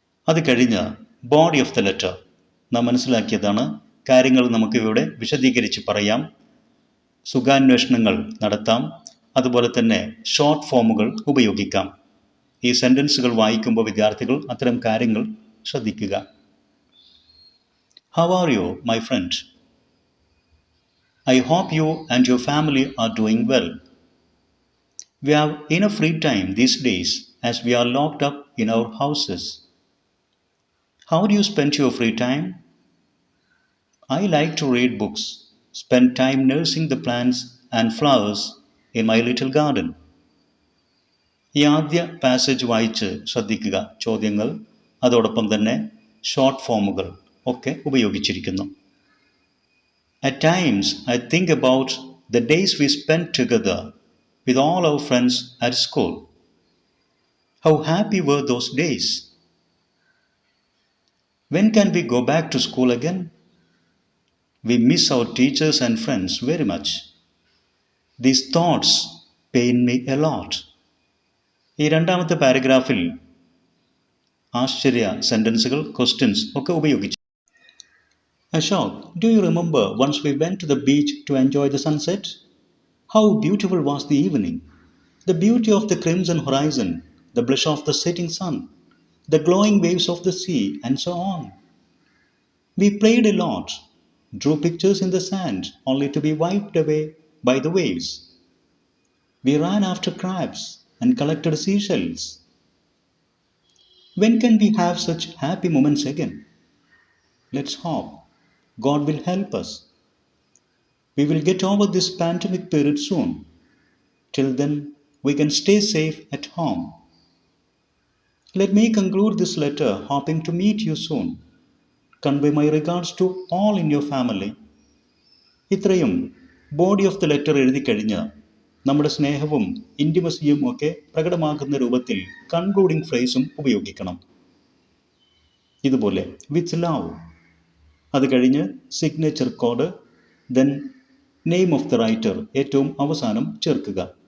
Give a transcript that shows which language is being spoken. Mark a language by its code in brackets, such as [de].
[ml] അത് കഴിഞ്ഞ് body of the letter. നാം മനസ്സിലാക്കിയതാണ്, കാര്യങ്ങൾ നമുക്കിവിടെ വിശദീകരിച്ച് പറയാം, സുഖാന്വേഷണങ്ങൾ നടത്താം, അതുപോലെ തന്നെ ഷോർട്ട് ഫോമുകൾ ഉപയോഗിക്കാം. ഈ സെൻറ്റൻസുകൾ വായിക്കുമ്പോൾ വിദ്യാർത്ഥികൾ അത്തരം കാര്യങ്ങൾ ശ്രദ്ധിക്കുക. [en] How are you my friend? I hope you and your family are doing well. We have enough free time these days as we are locked up in our houses. How do you spend your free time? I like to read books, spend time nursing the plants and flowers in my little garden. [ml] ഈ ആദ്യ passage വായിച്ച് ശ്രദ്ധിക്കുക. ചോദ്യങ്ങൾ, അതോടൊപ്പം തന്നെ short ഫോമുകൾ ഒക്കെ ഉപയോഗിച്ചിരിക്കുന്നു. [en] At times, I think about the days we spent together with all our friends at school. How happy were those days? When can we go back to school again? We miss our teachers and friends very much. These thoughts pain me a lot. [ml] ഈ രണ്ടാമത്തെ പാരഗ്രാഫിൽ ആശ്ചര്യ സെൻറ്റൻസുകൾ, questions ഒക്കെ ഉപയോഗിച്ചു. [en] Ashok, do you remember once we went to the beach to enjoy the sunset? How beautiful was the evening! The beauty of the crimson horizon, the blush of the setting sun, the glowing waves of the sea, and so on. We played a lot, drew pictures in the sand only to be wiped away by the waves. We ran after crabs and collected seashells. When can we have such happy moments again? Let's hope God will help us. We will get over this pandemic period soon. Till then, we can stay safe at home. Let me conclude this letter hoping to meet you soon. Convey my regards to all in your family. [ml] ഇത്രയും body of the letter എഴുതി കഴിഞ്ഞ് നമ്മുടെ സ്നേഹവും ഇൻറ്റിമസിയും ഒക്കെ പ്രകടമാക്കുന്ന രൂപത്തിൽ concluding ഫ്രേസും ഉപയോഗിക്കണം. ഇതുപോലെ [en] with love, [ml] അത് കഴിഞ്ഞ് [en] signature code, then name of the writer [ml] ഏറ്റവും അവസാനം ചേർക്കുക.